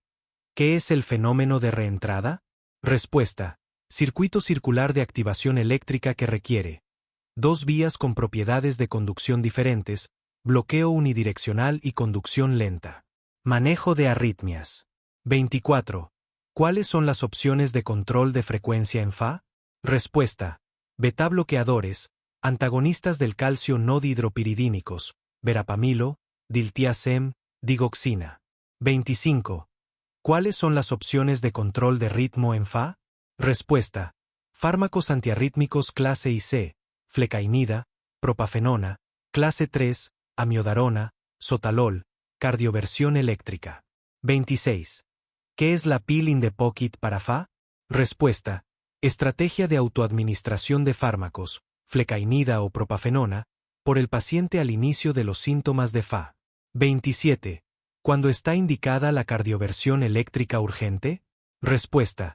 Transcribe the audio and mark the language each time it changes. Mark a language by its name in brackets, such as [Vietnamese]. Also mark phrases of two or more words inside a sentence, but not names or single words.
[Spanish] ¿Qué es el fenómeno de reentrada? Respuesta: circuito circular de activación eléctrica que requiere 2 vías con propiedades de conducción diferentes, bloqueo unidireccional y conducción lenta. Manejo de arritmias. 24. ¿Cuáles son las opciones de control de frecuencia en FA? Respuesta: beta bloqueadores, antagonistas del calcio no dihidropiridínicos, verapamilo, diltiazem, digoxina. 25. ¿Cuáles son las opciones de control de ritmo en Fa? Respuesta. Fármacos antiarrítmicos clase IC, flecainida, propafenona, clase 3, amiodarona, sotalol, cardioversión eléctrica. 26. ¿Qué es la [English] pill in the pocket [Spanish] para Fa? Respuesta. Estrategia de autoadministración de fármacos, flecainida o propafenona, por el paciente al inicio de los síntomas de Fa. 27. ¿Cuándo está indicada la cardioversión eléctrica urgente? Respuesta.